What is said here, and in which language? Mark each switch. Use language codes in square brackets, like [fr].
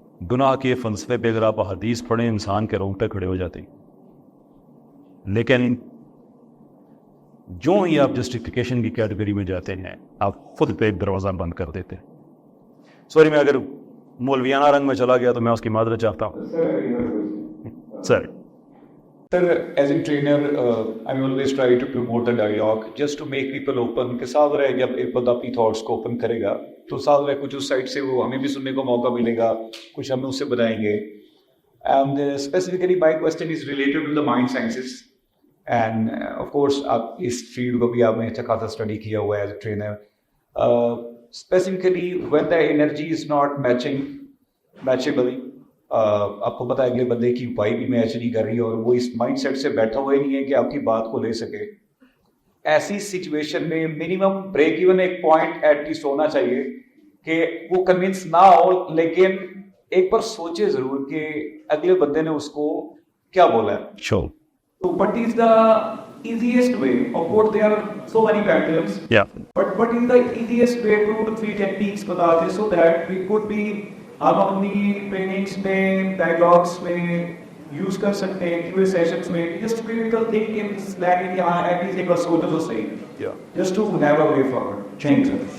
[ur] گناہ کے فلسفے پہ اگر آپ حدیث پڑھیں انسان کے رونگٹے کھڑے ہو جاتے ہیں, لیکن جو ہی آپ جسٹیفیکیشن کی کیٹیگری میں جاتے ہیں آپ خود پہ ایک دروازہ بند کر دیتے ہیں. سوری, میں اگر مولویانہ رنگ میں چلا گیا تو میں اس کی معذرت چاہتا ہوں. سر [en] Sir, as a trainer, I always try to promote the dialogue just to make people open. [ur] کہ ساتھ رہے جب ایک بندہ اپنی تھاٹس کو اوپن کرے گا تو ساتھ رہے کچھ اس سائڈ سے وہ ہمیں بھی سننے کو موقع ملے گا, کچھ ہم اس سے بتائیں گے. [en] And specifically my question is related to the mind sciences. And of course [ur] آپ اس فیلڈ کو بھی آپ نے اچھا خاصا اسٹڈی کیا ہوا ہے as a trainer. [en] Specifically when the energy is not matchable, [ur] آپ کو پتا ہے اگلے بندے کی اپائی بھی میچ نہیں کر رہی اور وہ اس مائنڈ سیٹ سے بیٹھا ہوا ہی نہیں ہے کہ آپ کی بات کو لے سکے. ایسی سچویشن میں منیمم بریک ایون ایک پوائنٹ ایٹ لیسٹ ہونا چاہیے کہ وہ کنونس نہ ہو, لیکن ایک بار سوچے ضرور کہ اگلے بندے نے اس کو کیا بولا ہے. [en] Sure. So what is the easiest way? Of course there are so many factors. Yeah. But what is the easiest way to three techniques [ur] بتا دیں [en] so that we could be [ur] آپ اپنی ٹریننگس میں, ڈائلاگس میں use کر سکتے ہیں, [en] Q A sessions میں, just critical think in slack [ur] کہ ہاں ایٹ لیسٹ ایک بار سوچو تو صحیح, [en] Just to have a way forward. Thank you.